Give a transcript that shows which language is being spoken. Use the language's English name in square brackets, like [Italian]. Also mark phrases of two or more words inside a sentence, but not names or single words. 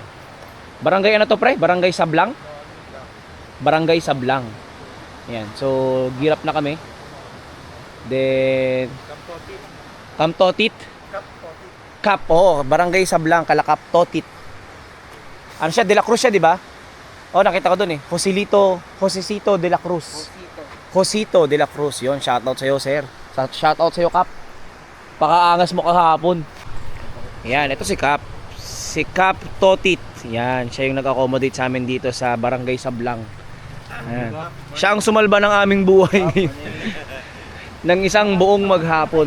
[Filipino] Barangay ano to pre? Barangay Sablang? Barangay Sablang. Ayan, so girap na kami. Then Kamtotit. Kap, Barangay Sablang, Kalakap, Totit. Ano siya? De La Cruz siya, di ba? Oh, nakita ko doon eh. Josecito de la Cruz. Josito de la Cruz. Yun, shoutout sa'yo, sir. Shoutout sa'yo, Kap. Pakaangas mo kahapon. Yan, ito si Kap. Si Kap Totit. Yan, siya yung nag-accommodate sa amin dito sa Barangay Sablang. Yan. Siya ang sumalba ng aming buhay ngayon. Ng isang buong maghapon.